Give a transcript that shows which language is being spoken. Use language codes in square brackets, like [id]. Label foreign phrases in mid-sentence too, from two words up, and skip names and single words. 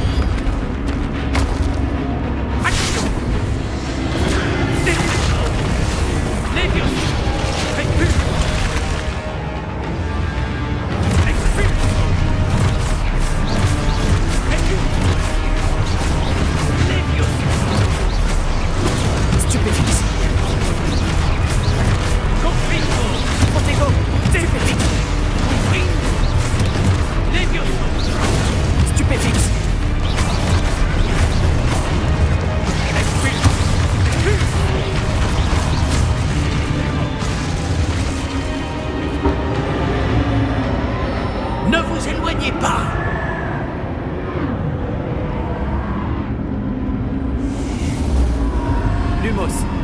[fr] Action! Lévios! Recule! Expulse! Recule! Lévios! Stupéfix! Confringo! Protego! Stupéfix! Confringo! Lévios! Stupéfix! Expulse! Ne vous éloignez pas! Lumos!